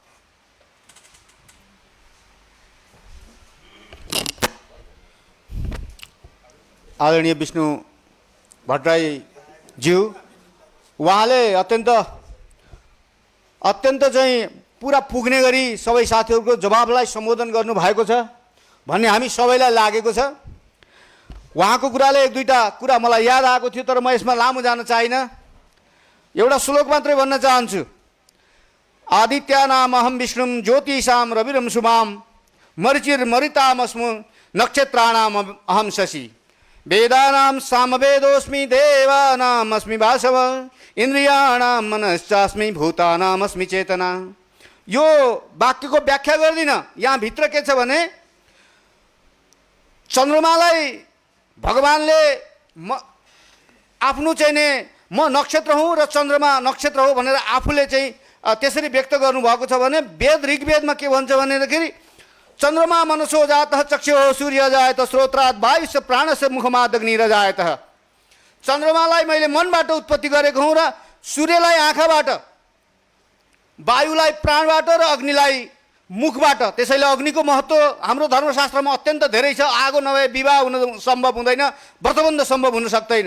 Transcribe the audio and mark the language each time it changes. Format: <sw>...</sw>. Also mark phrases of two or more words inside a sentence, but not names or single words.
<ne>आदरणीय विष्णु भट्टराईज्यू, उहाँले अत्यन्त चाहिँ पुरा पुग्ने गरी सबै साथीहरूको जवाबलाई सम्बोधन गर्नुभएको छ भन्ने हामी सबैलाई लागेको छ। उहाँको कुराले एक दुईवटा कुरा मलाई याद आएको थियो, तर म यसमा लामो जान चाहिनँ। एउटा श्लोक मात्रै भन्न चाहन्छु।</ne> <sa>आदित्यानाम अहम विष्णुम ज्योतिषाम रविरम शुभाम मरिचिर्मरितामस्मु नक्षत्राणाम अहम शशि वेदानां सामवेदोऽस्मि देवानाम् अस्मि वासव इन्द्रियाणां मनश्चास्मि भूतानाम् अस्मि चेतना</sa> <ne>यो वाक्यको व्याख्या गर्दिनँ। यहाँ भित्र के छ भने चन्द्रमालाई भगवानले आफ्नो चाहिँ नि म नक्षत्र हुँ र चन्द्रमा नक्षत्र हो भनेर आफूले चाहिँ त्यसरी व्यक्त गर्नुभएको छ भने वेद ऋग्वेदमा के भन्छ भनेदेखि</ne> <sa>चन्द्रमा मनसो जातः चक्षुः सूर्य जायत स्रोत्रात् वायुस्य प्राणस्य मुखमात् अग्निरजायतः।</sa> <ne>चन्द्रमालाई मैले मनबाट उत्पत्ति गरेको हुँ र सूर्यलाई आँखाबाट, वायुलाई प्राणबाट र अग्निलाई मुखबाट। त्यसैले अग्निको महत्त्व हाम्रो धर्मशास्त्रमा अत्यन्त धेरै छ। आगो नभए विवाह हुन सम्भव हुँदैन, व्रतबन्ध सम्भव हुन सक्दैन।</ne>